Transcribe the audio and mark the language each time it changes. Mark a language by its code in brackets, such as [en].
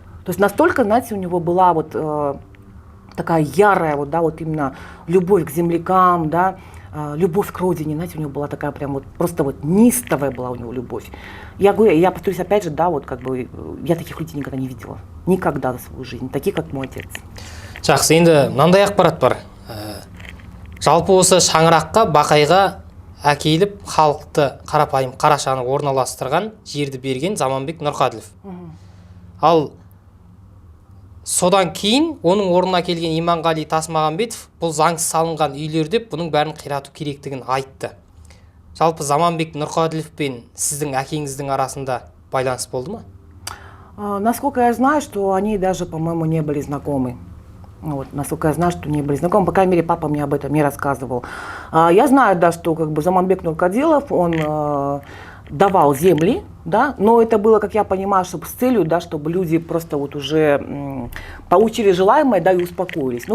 [ru] То есть настолько, знаете, у него была вот такая ярая, вот, да, вот именно любовь к землякам, да, любовь к родине, знаете, у него была такая прям вот, просто вот неистовая была у него любовь. Я говорю, я повторюсь опять же, да, вот как бы, я таких людей никогда не видела. Никогда за свою жизнь, таких, как мой отец. [kk] Жақсы, енді мынандай ақпарат бар. Жалпы осы шаңыраққа, Бақайға әкеліп, халықты қарапайым қарашаны орналастырған, жерді берген Заманбек Нұрқаділов. Ал содан кейін оның орнына келген Иманғали Тасмағамбетов бұл заңсыз салынған үйлер деп бұның бәрін қирату керектігін айтты. Жалпы Заманбек Нұрқаділов пен сіздің әкеңіздің арасында байланыс болды ма? [ru] Насколько я знаю, что они даже, по-моему, не были знакомы. Вот, насколько я знаю, что не были знакомы. По крайней мере, папа мне об этом не рассказывал. Я знаю, да, что как бы Заманбек Нуркадилов, он давал земли, да, но это было, как я понимаю, чтобы с целью, да, чтобы люди просто вот уже получили желаемое, да, и успокоились.